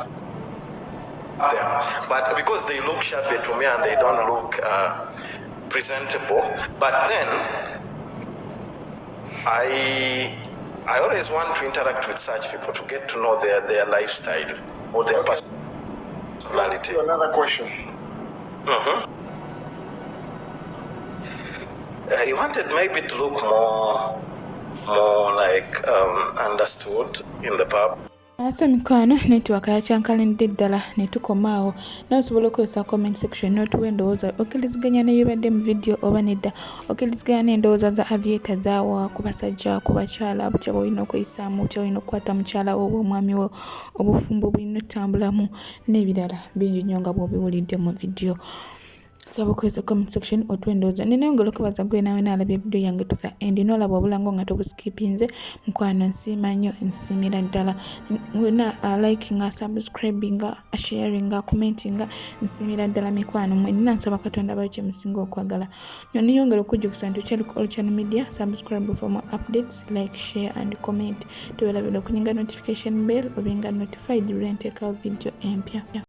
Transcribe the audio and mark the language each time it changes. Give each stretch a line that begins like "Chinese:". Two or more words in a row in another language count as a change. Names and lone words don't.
English: But because they look shabby to me and they don't look presentable, but then I always want to interact with such people to get to know their lifestyle or their personality. Another question. You wanted maybe to look more like understood in the pub.
Ganda: Asa mikwano network yakyankalanidde ddala ne tukomaawo n'osobola okukozesa
English: comment section
Ganda: n'otuwa endowooza okkiriziganya n'ebibadde mu video oba nedda okkiriziganya n'endowooza za aviator zaawa ku basajja ku bakyala butya bw'olina okweyisaamu butya bw'olina okukwata mukyala wo oba omwami wo obufumbo bw'olina otambulamu n'ebirala bingi nnyo nga bw'obiwulidde mu video. Saba okukozesa
English: comment section
Ganda: otwendooza nenayongera okubaza gwe nawe naalabye video yange tuza endi n'olaba obulango nga tobuskipinze mukwano nsiima nnyo nsiimira ddala wena likinga subscribinga sharinga commentinga nsiimira ddala mikwano mwe nina nsaba Katonda bayo kye musinga okwagala niyongera okujjukisa nti okyali ku All Channel Media.
English: Subscribe for more updates, like, share and comment.
Ganda: Tuweerabira okunyinga
English: notification bell
Ganda: obinga notified lwe nteekawo video empya.